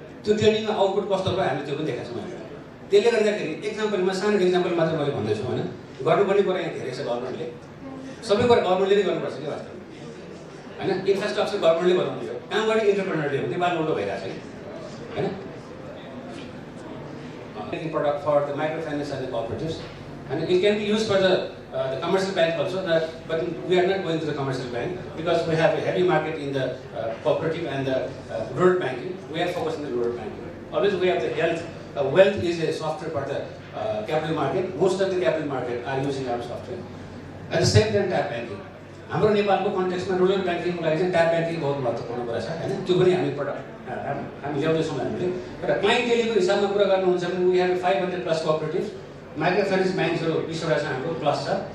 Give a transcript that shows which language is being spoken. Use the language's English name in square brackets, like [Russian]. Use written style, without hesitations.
[Nepali] त्यो ट्रेनिङमा आउटपुट कस्तो भयो हामीले त्यो पनि देखाएको छौँ हामीले. त्यसले गर्दाखेरि एक्जाम्पलमा सानो एक्जाम्पल मात्र मैले भन्दैछु हैन. गर्नुपर्ने कुरा यहाँ धेरै छ. गभर्नमेन्टले सबै कुरा गभर्नमेन्टले नै गर्नुपर्छ कि वास्तवमा हैन. इन्फ्रास्ट्रक्चर गभर्नमेन्टले बनाउनु हो. काम गर्ने इन्टरप्रेनरले हो. नेपालमा उल्टो भइरहेको छ हैन. [English] Product for the microfinance and the cooperatives, and it can be used for the commercial bank also. But we are not going to the commercial bank because we have a heavy market in the cooperative and the rural banking. We are focused on the rural banking. Always we have the health. Wealth is a software for the capital market. Most of the capital market are using our software. At the same time, tap banking. [Nepali] हाम्रो नेपालको कन्टेक्स्टमा rural ब्याङ्किङको लागि चाहिँ tap banking बहुत महत्त्वपूर्ण कुरा छ हैन. त्यो पनि हामी हामी ल्याउँदैछौँ हामीले. र क्लाइन्टेलीको हिसाबमा कुरा गर्नुहुन्छ भने [English] we have [Nepali] 500+ cooperative micro finance ब्याङ्क्सहरू 20वटा छ हाम्रो प्लस छ.